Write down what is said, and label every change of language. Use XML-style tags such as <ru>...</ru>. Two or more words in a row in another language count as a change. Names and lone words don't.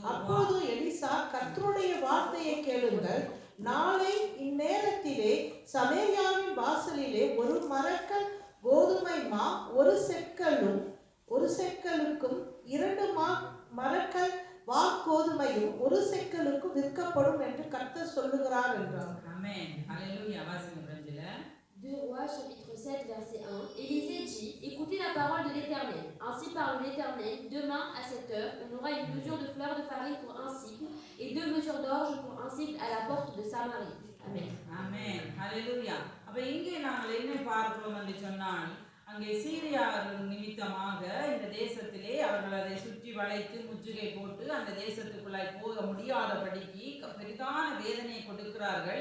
<ta>அப்போது எலிசா, கர்த்தருடைய வார்த்தையை கேளுங்கள், நாளை இந்நேரத்திலே சமேரியாவின் வாசலிலே ஒரு மரக்கல் கோதுமை மா 1 செக்கலுக்கும் 2 மரக்கல் வாற்கோதுமையும் 1 செக்கலுக்கும் விற்கப்படும் என்று கர்த்தர் சொல்லுகிறார் என்றார். ஆமென். அல்லேலூயா. வாசிங்க பிரஞ்சல.</ta> <fr>2 Rois chapitre 7 verset 1. Élisée dit, écoutez la parole de l'Éternel. Ainsi parle l'Éternel, demain à cette heure, on aura une mesure de fleur de farine pour 1 cycle et 2 mesures d'orge pour 1 cycle à la porte de Samarie. Amen.</fr> <ta>ஆமென். அல்லேலூயா. அப்ப இங்கே நாங்கள் என்ன பார்க்கிறோம் என்று சொன்னால், அங்கே சீரியார் நிமித்தமாக இந்த தேசத்திலே அவர்கள் அதை சுற்றி வளைத்து முற்றுகை போட்டு அந்த தேசத்துக்குள்ளாய் போக முடியாதபடிக்கு பெரிதான வேதனையை கொடுக்கிறார்கள்.</ta>